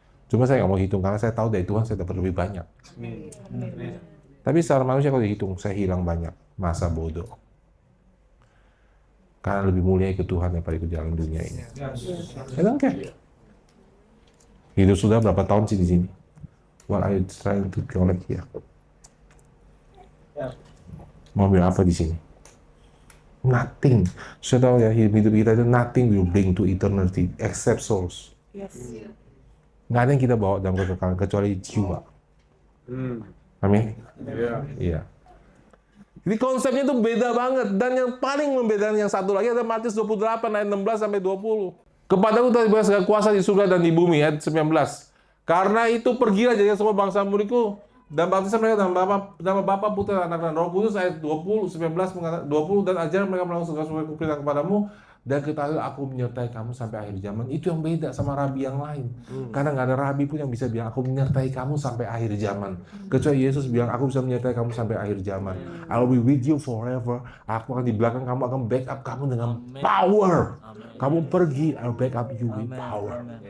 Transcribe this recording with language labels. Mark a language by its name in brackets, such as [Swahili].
[Indonesian] Cuma saya nggak mau hitung, karena saya tahu dari Tuhan saya dapat lebih banyak. Tapi secara manusia kalau dihitung, saya hilang banyak. Masa bodoh. Karena lebih mulia ikut Tuhan daripada ikut jalan dunia ini. [English] I don't care. [Indonesian] Hidup sudah berapa tahun sih di sini? [English] What are you trying to collect here? [Indonesian] Mau ambil apa di sini? Nothing. Sudah tahu ya, hidup kita itu [English] nothing will bring to eternity except souls. [Indonesian] Nggak ada yang kita bawa dalam kekekalan kecuali jiwa. Amin. Iya. Jadi konsepnya itu beda banget. Dan yang paling membedakan yang satu lagi ada Matius 28 ayat 16 sampai 20. Kepadaku telah diberikan segala kuasa di surga dan di bumi, ayat 19. Karena itu pergilah jadikan semua bangsa muridku dan baptislah mereka nama Bapa, Putra, dan Anak dan Roh Kudus, ayat 20 dan ajar mereka melakukan segala sesuatu yang kuperintahkan kepadamu, dan ketahui aku menyertai kamu sampai akhir zaman. Itu yang beda sama rabi yang lain. Karena nggak ada rabi pun yang bisa bilang aku menyertai kamu sampai akhir zaman. Kecuali Yesus bilang aku bisa menyertai kamu sampai akhir zaman. [English] I'll be with you forever. [Indonesian] Aku akan di belakang kamu, akan backup kamu dengan power. Kamu pergi, [English] I'll backup you with power.